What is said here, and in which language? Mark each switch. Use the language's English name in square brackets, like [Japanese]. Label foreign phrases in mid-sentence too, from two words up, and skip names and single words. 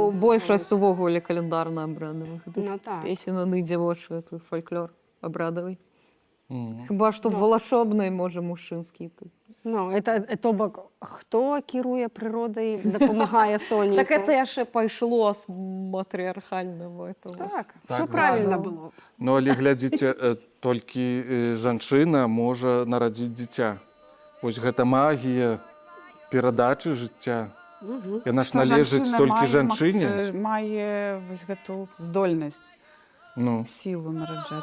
[Belarusian] Ну, большасць увогуле календарна абрадавых. Ну, так. Песен аны дзявочыя, тут фольклор абрадавый. Хіба што валашобнай, можа, мужчынскі тут. Ну, это то бок, хто кіруе прыродай, дапамагае сонейку? Так это яшчэ пайшло з матрыархальнага этого. [Russian] Так, все правильно было. [Belarusian] Ну, але глядзіце, толькі жанчына можа нарадзіць дзіця. Вось гэта магія перадачы жыцця. Яна ж належыць толькі жанчыне. Мае вось гэту здольнасць, Ну. сілу нараджаць.